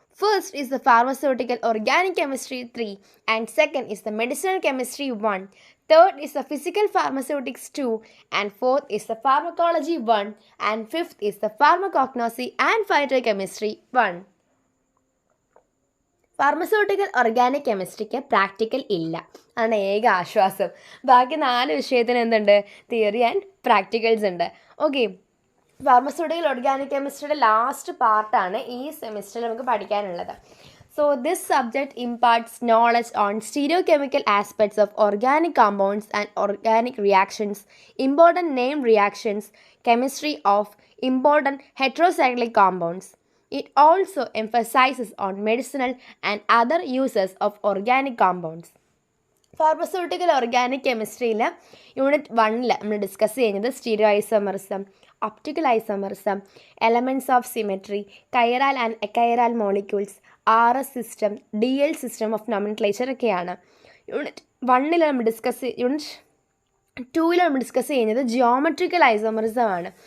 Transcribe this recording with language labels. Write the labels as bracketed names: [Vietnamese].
[English] First is the pharmaceutical organic chemistry 3, and second is the medicinal chemistry 1. Third is the physical pharmaceutics 2, and fourth is the pharmacology 1, and fifth is the pharmacognosy and phytochemistry 1. [Malayalam] Pharmaceutical organic കെമിസ്ട്രിക്ക് practical ഇല്ല, അതാണ് ഏക ആശ്വാസം. ബാക്കി 4 വിഷയത്തിന് എന്തുണ്ട്? Theory and practicals ഉണ്ട്. Okay, pharmaceutical organic കെമിസ്ട്രിയുടെ last പാർട്ടാണ് ഈ സെമിസ്റ്ററിൽ നമുക്ക് പഠിക്കാനുള്ളത്. [English] So this subject imparts knowledge on stereochemical aspects of organic compounds and organic reactions, important name reactions, chemistry of important heterocyclic compounds. It also emphasizes on medicinal and other uses of organic compounds. [Malayalam] Pharmaceutical organic കെമിസ്ട്രിയിൽ unit 1 നമ്മൾ discuss ചെയ്യുന്നത് stereo isomerism, optical isomerism, elements of symmetry, chiral and എക്കൈറൽ molecules, RS system, DL system of nomenclature ഒക്കെയാണ്. Unit 1 നമ്മൾ unit 2 നമ്മൾ discuss ചെയ്യുന്നത് geometrical isomerism ആണ്.